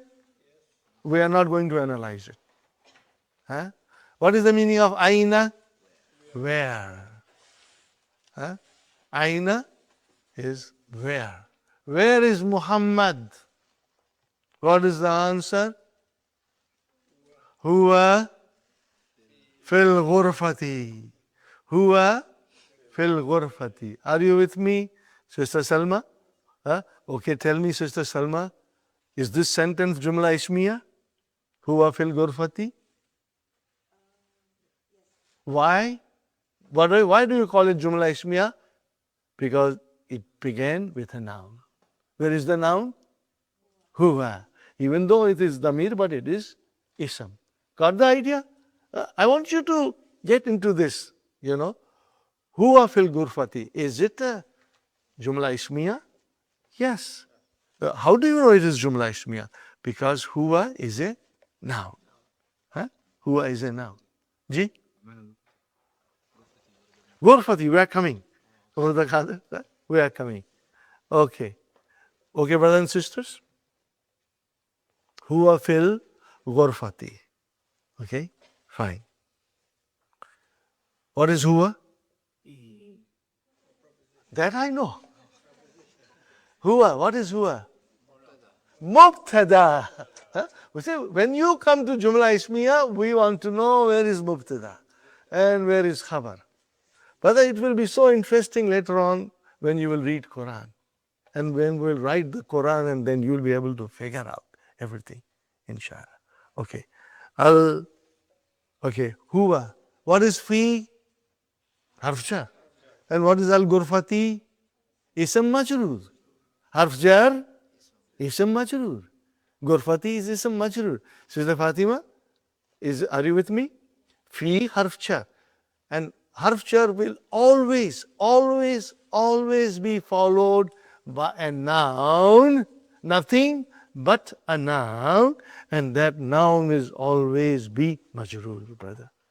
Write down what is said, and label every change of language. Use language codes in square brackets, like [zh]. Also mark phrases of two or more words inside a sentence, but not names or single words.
[en] We are not going to analyze it. What is the meaning of Aina? Where? Aina is where. Where is Muhammad? What is the answer? [ar] هو في الغرفة. هو في الغرفة. [en] Are you with me, Sister Salma? Okay, tell me, Sister Salma, is this sentence [ar] جملة اسمية? هو في الغرفة? [en] Why? Why do you call it [ar] جملة اسمية? [en] Because it began with a noun. Where is the noun? Huwa. Even though it is damir, but it is ism. Got the idea? I want you to get into this, [ar] هو في الغرفة. [en] Is it a [ar] جملة اسمية? [en] Yes. How do you know it is [ar] جملة اسمية? [en] Because Huwa is a noun. Huwa is a noun. Ji? Ghurfati, we are coming. We are coming. Okay. Okay, brothers and sisters? [ar] هو في الغرفة. [en] Okay, fine. What is huwa? That I know. Huwa, what is huwa? Mubtada. When you come to [ar] جملة اسمية, [en] we want to know where is Mubtada and where is Khabar. But it will be so interesting later on when you will read Qur'an. And when we will write the Qur'an, and then you will be able to figure out everything, inshallah. Okay. Okay, huwa. What is fi? [ar] حرف جر. [en] And what is al-ghurfati? [ar] اسم مجرور. حرف جر? اسم مجرور. غرفتي is اسم مجرور. [en] Sister Fatima, are you with me? [ar] في حرف جر. [en] And [ar] حرف جر [en] will always, always, always be followed by a noun, nothing but a noun, and that noun is always be majrur, brother.